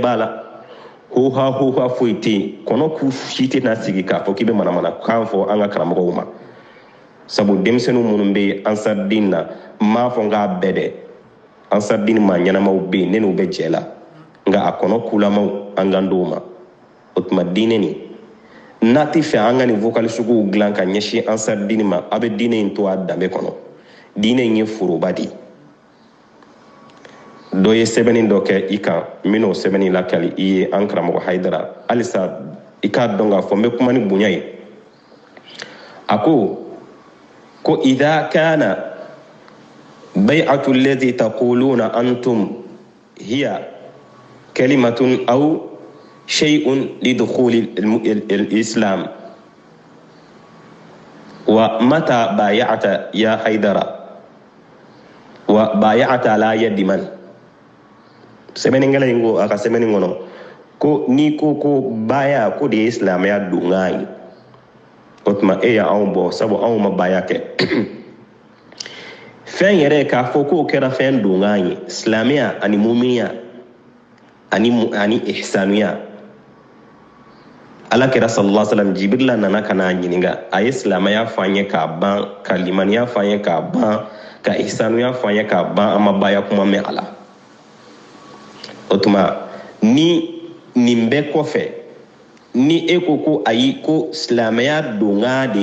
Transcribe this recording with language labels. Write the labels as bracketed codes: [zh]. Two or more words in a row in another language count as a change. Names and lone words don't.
[bm] b'a la ho ha foyi tɛ yen kɔnɔ k'u si tɛ na sigi k'a fɔ k'i bɛ manamana kan fɔ an ka karamɔgɔw ma sabu denmisɛnninw minnu bɛ ansardine na n m'a fɔ n k'a bɛɛ dɛ ansardine maa ɲɛnamaw bɛ yen ne n'u bɛ jɛ la nka a kɔnɔ kulamaw an kan d'o ma o tuma diinɛ nin n'a tɛ fɛ an ka nin vocal suguw dilan ka ɲɛsin ansardine ma a bɛ diinɛ in to a danbe kɔnɔ diinɛ in ye foroba de ye dɔ ye sɛbɛnni dɔ kɛ i kan n bɛn'o sɛbɛnni lakali i ye an karamɔgɔ Hayidara halisa i k'a dɔn k'a fɔ n bɛ kuma ni bonya ye a ko [ar] إذا كان البيعة التي تقولون أنتم هي كلمة أو شيء لدخول الإسلام ومتى بايعت يا Hayidara وبايعت ليد من [bm] sɛbɛnni kɛla in ko a ka sɛbɛnni kɔnɔ ko ni ko baya ko de ye silamɛya donkan ye o tuma e y'anw bɔ sabu anw ma baya kɛ fɛn yɛrɛ k'a fɔ k'o kɛra fɛn donkan ye silamɛya ani muminiya ani ihsanuya ala kɛra [ar] صلى الله عليه وسلم [bm] Jibrila nana ka n'a ɲininka a ye silamɛya fɔ an ye k'a ban ka limaniya fɔ an ye k'a ban ka ihsanuya fɔ an ye k'a ban an ma baya kuma mɛn a la o tuma ni nin bɛɛ kɔfɛ ni e ko ayi ko silamɛya donkan de